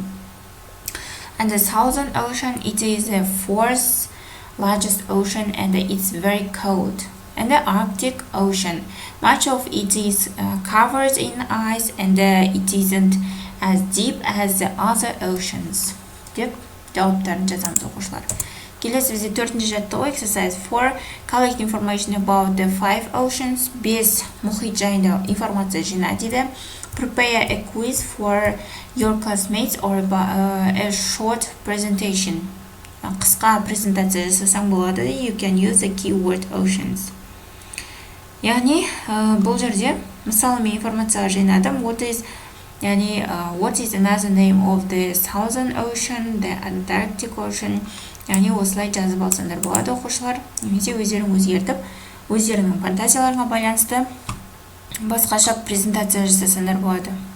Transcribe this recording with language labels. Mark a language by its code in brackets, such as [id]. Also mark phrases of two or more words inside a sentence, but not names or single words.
[en] And the Southern Ocean, it is the fourth largest ocean and it's very cold. And the Arctic Ocean, much of it is covered in ice and it isn't as deep as the other oceans. [kk] Деп жауаптарын жазамыз оқушылар. Келесі бізде төртінші жаттығу Exercise 4. [en] Collect information about the 5 oceans. [kk] 5 мұхит жайында информация жина дейді. [en] Prepare a quiz for your classmates or a short presentation. [kk] Қысқа презентация жасасаң болады. [en] You can use the keyword oceans. [kk] Яғни бұл жерде мысалы мен информация жинадым. [en] What is another name of the Southern Ocean, the Antarctic Ocean? [kk] Яғни осылай жазып алсаңдар болады оқушылар. Немесе өздерің өзгертіп, өздеріңнің фантазияларына байланысты басқаша презентация жасасаңдар болады.